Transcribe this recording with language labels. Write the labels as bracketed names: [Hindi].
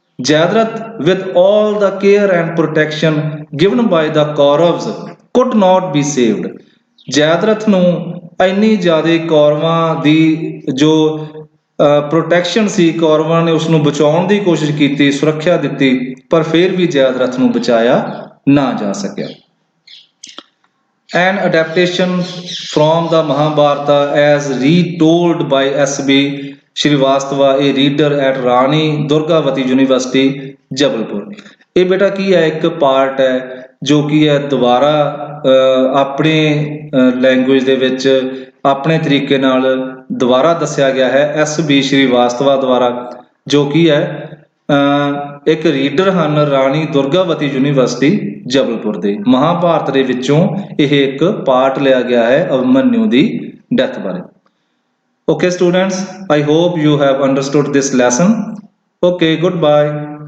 [English] Jayadrath with all the care and protection given by the Kauravas could not be saved, Jayadrath ਨੂੰ ਇੰਨੀ ਜ਼ਿਆਦਾ ਕੌਰਵਾਂ ਦੀ ਜੋ ਪ੍ਰੋਟੈਕਸ਼ਨ ਸੀ, ਕੌਰਵਾਂ ਨੇ ਉਸ ਨੂੰ ਬਚਾਉਣ ਦੀ ਕੋਸ਼ਿਸ਼ ਕੀਤੀ, ਸੁਰੱਖਿਆ ਦਿੱਤੀ, ਪਰ ਫਿਰ ਵੀ ਜੈਦਰਥ ਨੂੰ ਬਚਾਇਆ ਨਾ ਜਾ ਸਕਿਆ। An adaptation from the Mahabharata as retold by S.B. Srivastava, a reader at Rani Durgavati University, Jabalpur. [Punjabi] ਇਹ ਬੇਟਾ ਕੀ ਹੈ, ਇੱਕ ਪਾਰਟ ਹੈ ਜੋ ਕੀ ਹੈ ਦੁਬਾਰਾ ਆਪਣੇ ਲੈਂਗੁਏਜ ਦੇ ਵਿੱਚ ਆਪਣੇ ਤਰੀਕੇ ਨਾਲ ਦੁਬਾਰਾ ਦੱਸਿਆ ਗਿਆ ਹੈ S.B. ਸ਼੍ਰੀਵਾਸਤਵਾ ਦੁਆਰਾ, ਜੋ ਕੀ ਹੈ ਇੱਕ ਰੀਡਰ ਹਨ ਰਾਣੀ ਦੁਰਗਾਵਤੀ ਯੂਨੀਵਰਸਿਟੀ ਜਬਲਪੁਰ ਦੇ। ਮਹਾਭਾਰਤ ਦੇ ਵਿੱਚੋਂ ਇਹ ਇੱਕ ਪਾਰਟ ਲਿਆ ਗਿਆ ਹੈ ਅਭਿਮਨਿਊ ਦੀ ਡੈਥ ਬਾਰੇ। [English] Okay students, I hope you have understood this lesson. Okay, goodbye.